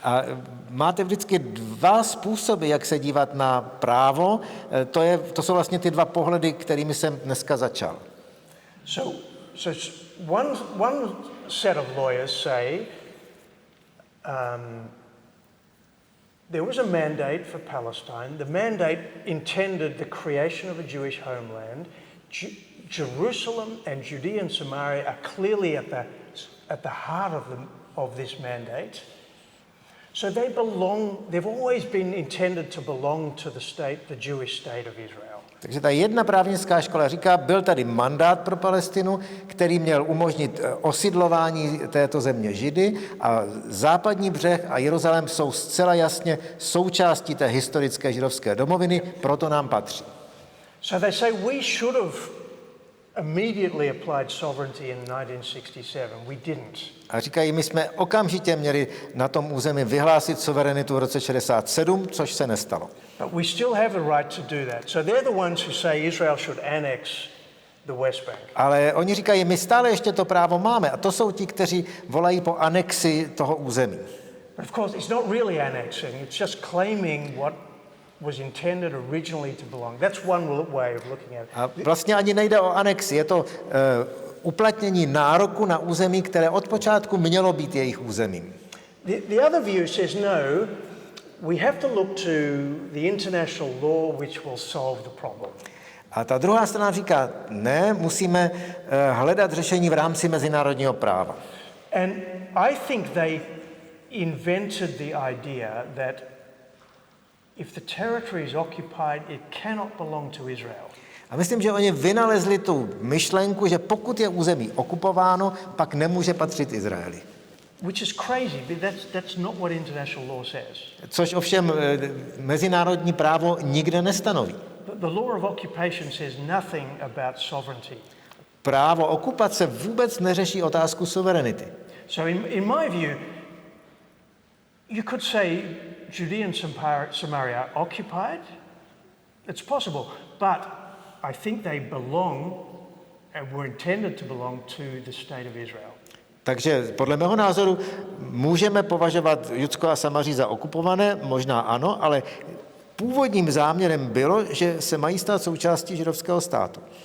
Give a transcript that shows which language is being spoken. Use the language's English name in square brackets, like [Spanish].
[Czech] A máte vždycky dva způsoby, jak se dívat na právo. To jsou vlastně ty dva pohledy, kterými jsem dneska začal. [English] So one set of lawyers say there was a mandate for Palestine. The mandate intended the creation of a Jewish homeland. Jerusalem and Judea and Samaria are clearly at the heart of this mandate. So they've always been intended to belong to the Jewish state of Israel. [Czech] Takže ta jedna právnická škola říká, byl tady mandát pro Palestinu, který měl umožnit osidlování této země Židy a západní břeh a Jeruzalém jsou zcela jasně součástí té historické židovské domoviny, proto nám patří. [English] So they say we should have immediately applied sovereignty in 1967. We didn't. [Czech] A říkají, my jsme okamžitě měli na tom území vyhlásit suverenitu v roce 67, což se nestalo. [English] But we still have a right to do that. So they're the ones who say Israel should annex the West Bank. [Czech] Ale oni říkají, my stále ještě to právo máme a to jsou ti, kteří volají po anexi toho území. [English] But of course it's not really annexing, it's just claiming what was intended originally to belong. That's one way of looking at it. [Czech] A vlastně ani nejde o anexi, je to uplatnění nároku na území, které od počátku mělo být jejich územím. [English] The other view says no, we have to look to the international law which will solve the problem. [Czech] A ta druhá strana říká, ne, musíme hledat řešení v rámci mezinárodního práva. [English] And I think they invented the idea that if the territory is occupied, it cannot belong to Israel. [Czech] A myslím, že oni vynalezli tu myšlenku, že pokud je území okupováno, pak nemůže patřit Izraeli. [English] Which is crazy, but that's not what international law says. [Czech] Což ovšem mezinárodní právo nikde nestanoví. [English] The law of occupation says nothing about sovereignty. [Czech] Právo okupace vůbec neřeší otázku suverenity. [English] So in my view, you could say Judea and Samaria are occupied. It's possible, but I think they belong and were intended to belong to the state of Israel. [Czech] Takže podle mého názoru můžeme považovat Judsko a Samaří za okupované, možná ano, ale původním záměrem bylo, že se mají stát součástí židovského státu.